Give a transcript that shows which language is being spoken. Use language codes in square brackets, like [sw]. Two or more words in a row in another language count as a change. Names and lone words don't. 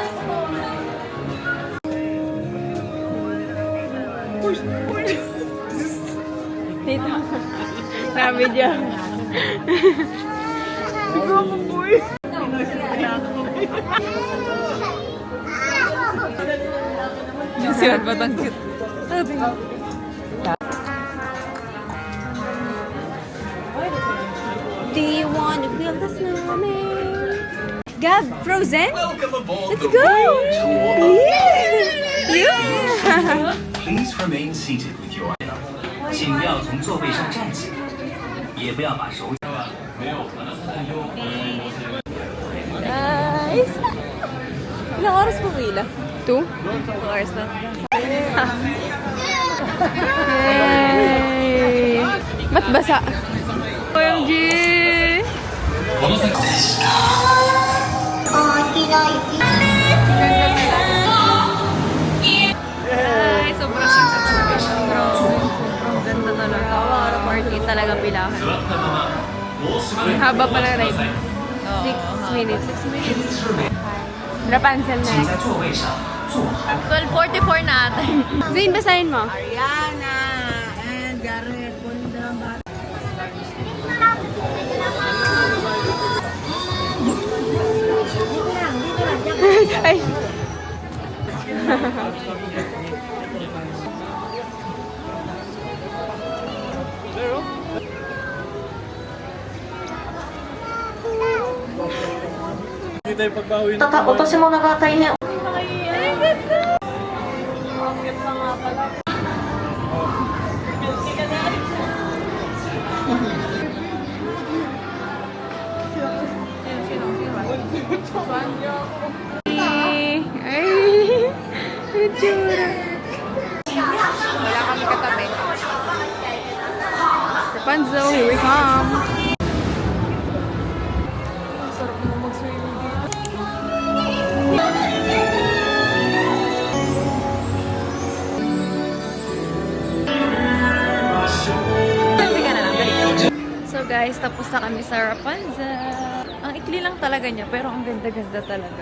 [tl] Dito. Na-video. Si Arbat ang cute. Sabi. [en] Do you want to build a snowman? Gab, Frozen? Let's go! Yeah! Please remain seated with your [zh] 请不要从座位上站起，也不要把手。 [en] Guys! [tl] Ilang oras pumila? 2? 2 hours na. Yay! Ba't basa? [en] OMG! [tl] Ay, sobrang sikat. Sobrang ganda talaga. Para party talaga pilahan. Ang haba pa ng ride. 6 minutes. 6 minutes. Rapunzel na. [zh] 请在座位上坐好。 [tl] 12:44 na ata. Zane, basahin mo. Ariana and Garrett. Punta Ay! Hindi tayo pagbawi ng [ja] 落とし物が大変 [tl] Ay! Ang tsura. Wala kami katabi. [en] Rapunzel, here we come. [tl] Sarap mo mag-swimming dito. Sabi ka na lang, dali. So guys, tapos na kami sa Rapunzel. Ang ikli lang talaga niya, pero ang ganda-ganda talaga.